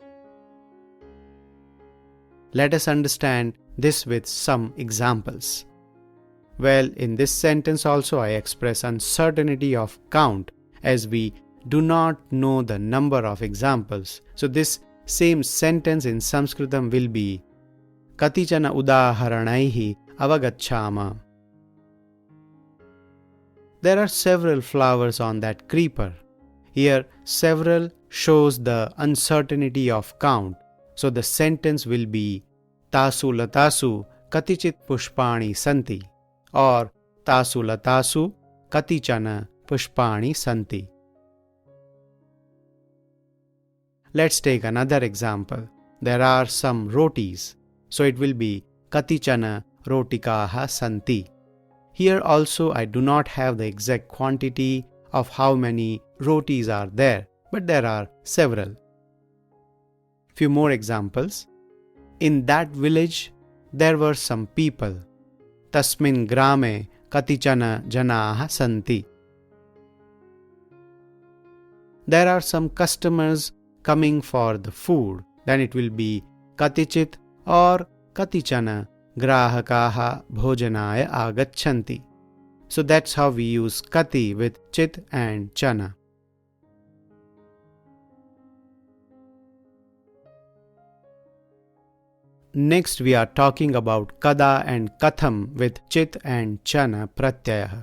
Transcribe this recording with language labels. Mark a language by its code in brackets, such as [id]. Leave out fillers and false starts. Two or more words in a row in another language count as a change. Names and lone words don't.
[en] Let us understand this with some examples. Well, in this sentence also I express uncertainty of count as we do not know the number of examples. So this same sentence in Samskrutam will be [sa] कतिचन उदाहरणैः अवगच्छाम. [en] There are several flowers on that creeper. Here, several shows the uncertainty of count. So the sentence will be [sa] तासु लतासु कतिचित् पुष्पाणि सन्ति [en] or [sa] तासु लतासु कतिचन पुष्पाणि सन्ति. [en] Let's take another example. There are some rotis. So it will be [sa] कतिचन रोटिकाः सन्ति. [en] Here also I do not have the exact quantity of how many rotis are there, but there are several. Few more examples. In that village, there were some people. [sa] तस्मिन् ग्रामे कतिचन जनाः सन्ति. [en] There are some customers coming for the food. Then it will be katichit or [sa] कतिचन ग्राहकाः भोजनाय आगच्छन्ति. [en] So that's how we use kati with chit and chana. Next we are talking about kada and katham with chit and [sa] चन प्रत्यय.